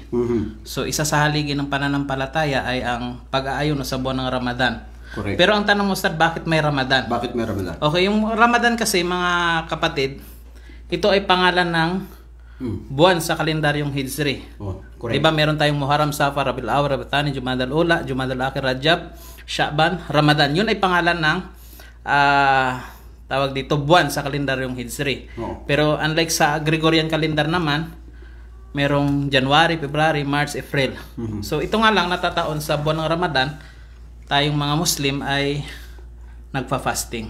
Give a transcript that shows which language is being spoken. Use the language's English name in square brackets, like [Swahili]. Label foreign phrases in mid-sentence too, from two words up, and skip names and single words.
[Filipino] So isa sa haligi ng pananampalataya ay ang pag-aayon sa buwan ng Ramadan. Correct. Pero ang tanong mo, Ustad, bakit may Ramadan? Bakit may Ramadan? Okay, yung Ramadan kasi, mga kapatid, ito ay pangalan ng buwan sa kalendaryong Hijri. Correct. Diba meron tayong Muharram, Safar, Rabiul Awwal, Rabiul Thani, Jumadal Ula, Jumadal Akhir, Rajab, Sha'ban, Ramadan. Yun ay pangalan ng tawag dito, buwan sa kalendaryong Hijri. Pero unlike sa [English] Gregorian calendar [Filipino] naman, merong January, February, March, April. So ito nga lang natataon sa buwan ng Ramadan, tayong mga Muslim ay nagpa-fasting.